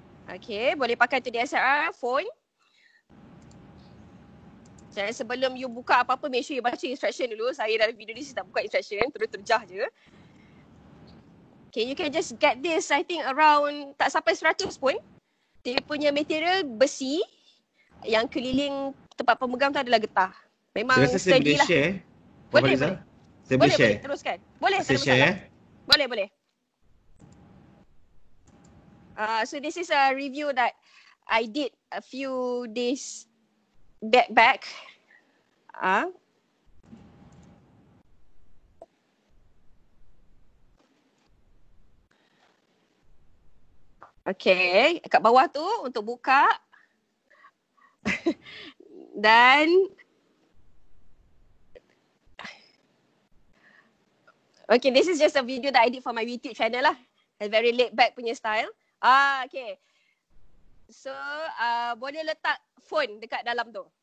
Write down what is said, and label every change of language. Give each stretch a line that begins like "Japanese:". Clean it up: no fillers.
Malay: Okay, boleh pakai tu DSLR, phone. Jadi sebelum you buka apa-apa,
English: make sure
Malay: you baca instruction dulu. Saya dalam video ni saya tak buka instruction, terus terjah je.
English: Okay, you can just get this, I think around
Malay: tak sampai 100 pun. Dia punya material besi yang keliling tempat pemegang tu adalah getah. Memang sturdy lah. Boleh. Saya boleh share. Boleh, teruskan. Boleh, tak Saya ada share masalah. Boleh.
English: So this is a review that I did a few days back.
Malay: Okay, kat bawah tu untuk buka.
English: Dan okay, this is just a video that I did for my YouTube channel lah. A very laid back
Malay: punya
English: style. Okay.
Malay: So, boleh letak phone dekat dalam tu.